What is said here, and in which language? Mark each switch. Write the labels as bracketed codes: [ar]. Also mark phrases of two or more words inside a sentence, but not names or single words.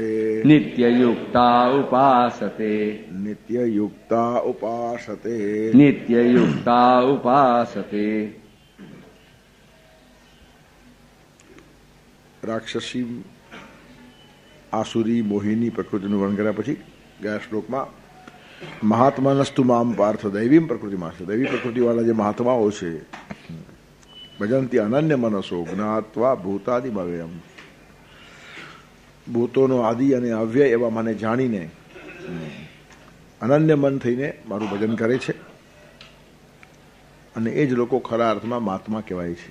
[sa] नित्ययुक्ता उपासते नित्ययुक्ता उपासते नित्ययुक्ता उपासते। राक्षसी आसुरी मोहिनी [gu] प्रकृतिનું વર્ણન કર્યા પછી ગયા શ્લોકમાં [sa] મહાત્માનસ્તુ મામ પાર્થ દૈવીમ [gu] પ્રકૃતિમાં છે. દૈવી પ્રકૃતિવાળા જે મહાત્માઓ છે [sa] ભજંતી અનન્ય મનસો જ્ઞાત્વા ભૂતાદિમવ્યયમ, [gu] ભૂતોનો આદિ અને અવ્યય એવા મને જાણીને અનન્ય મન થઈને મારું ભજન કરે છે અને એ જ લોકો ખરા અર્થમાં મહાત્મા કહેવાય છે.